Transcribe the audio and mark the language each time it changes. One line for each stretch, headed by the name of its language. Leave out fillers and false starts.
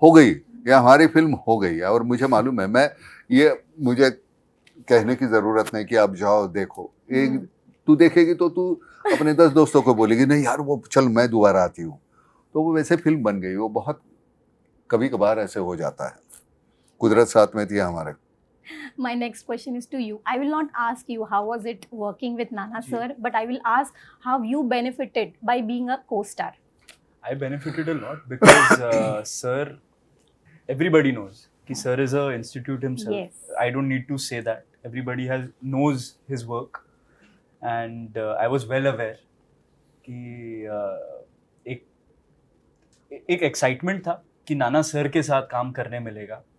Hindi: हो गई, ये हमारी फिल्म हो गई है। और मुझे मालूम है, मैं ये मुझे कहने की जरूरत नहीं कि आप जाओ देखो, एक तू देखेगी तो तू अपने 10 दोस्तों को बोलेगी नहीं यार वो चल मैं दोबारा आती हूँ, तो वो वैसे फिल्म बन गई। वो बहुत कभी कभार ऐसे हो जाता है, कुदरत साथ में थी हमारे।
English: My next question is to you. I will not ask you how was it working with Nana sir, but I will ask how you benefited by being a co-star. I benefited a lot because sir, everybody knows
Hindi: कि
English: sir is a institute himself. Yes. I don't need to say that. Everybody knows his work, and I was well aware
Hindi: कि एक excitement था कि नाना sir के साथ काम करने मिलेगा।